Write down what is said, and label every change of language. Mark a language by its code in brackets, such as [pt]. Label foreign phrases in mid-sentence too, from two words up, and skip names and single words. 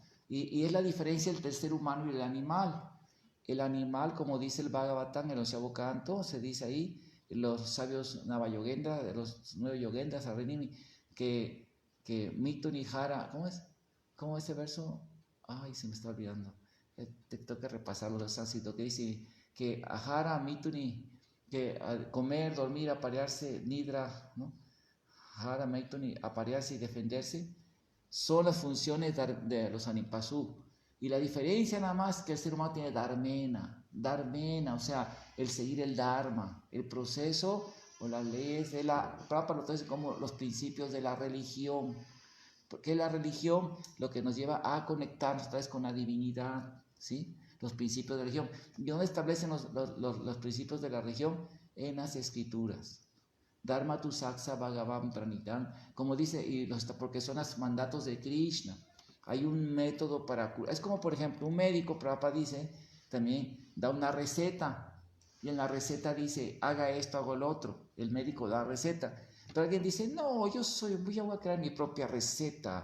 [es] Y es la diferencia entre el ser humano y el animal. El animal, como dice el Bhagavatam, el 11º canto, se dice ahí, los sabios Navayogendra, los 9 yogendras, que Mito ni Hara, ¿cómo es? ¿Cómo es ese verso? Ay, se me está olvidando. Tengo que repasarlo de sánscrito, que dice que [sa] आहार मैथुन, [es] que comer, dormir, aparearse, Nidra, ¿no? [sa] आहार मैथुन, [es] aparearse y defenderse, son las funciones de los Anipasu. Y la diferencia nada más que el ser humano tiene Dharmena, o sea, el seguir el Dharma, el proceso o las leyes de Prabhupada lo dice como los principios de la religión, porque la religión lo que nos lleva a conectarnos otra vez con la divinidad, ¿sí? Los principios de la religión. ¿Y dónde establecen los principios de la religión? En las escrituras. [sa] धर्मं तु साक्षाद् भगवत् प्रणीतम्, [es] como dice, porque son los mandatos de Krishna. Hay un método para curar. Es como, por ejemplo, un médico, Prabhupada dice, también da una receta. Y en la receta dice, haga esto, haga el otro. El médico da receta. Pero alguien dice, no, voy a crear mi propia receta.